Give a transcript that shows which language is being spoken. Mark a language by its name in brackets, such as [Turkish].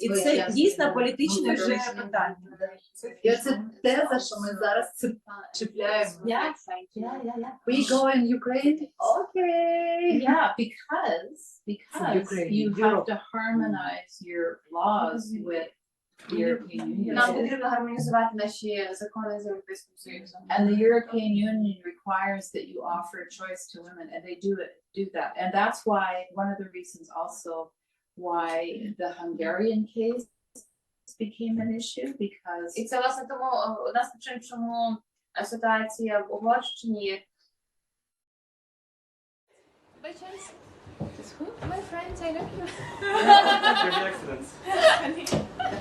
[Ukrainian] І це дійсно політичне вже питання. І це те, за що ми зараз чіпляємо. [English] We go in Ukraine? Okay. Yeah, because you have to harmonize your laws with the European Union. [Ukrainian] Нам потрібно гармонізувати наші закони з Європейським Союзом. [English] And the European Union requires that you offer a choice to women, and they do that. And that's why one of the reasons also why the Hungarian case became an issue, because [Ukrainian] І це, власне, тому одна з причин, чому ситуація в Угорщині. [English] By chance? My friends, I know you. [Ukrainian] Через accidents.